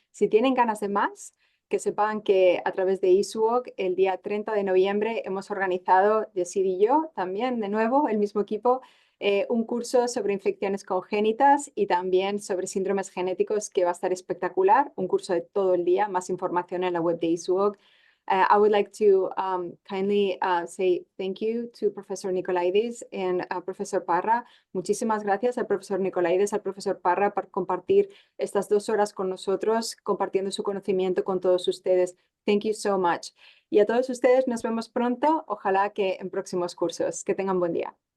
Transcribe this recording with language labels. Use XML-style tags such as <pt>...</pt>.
<es>Si tienen ganas de más, que sepan que a través de ISUOC el día 30 de noviembre hemos organizado, Yesid y yo, también de nuevo, el mismo equipo, un curso sobre infecciones congénitas y también sobre síndromes genéticos que va a estar espectacular, un curso de todo el día, más información en la web de ISUOC.</es> <en>I would like to kindly say thank you to Professor Nicolaides and Professor Parra.</en> <es>Muchísimas gracias al profesor Nicolaides, al profesor Parra por compartir estas 2 horas con nosotros, compartiendo su conocimiento con todos ustedes.</es> <en>Thank you so much.</en> <es>Y a todos ustedes nos vemos pronto, ojalá que en próximos cursos. Que tengan buen día.</es>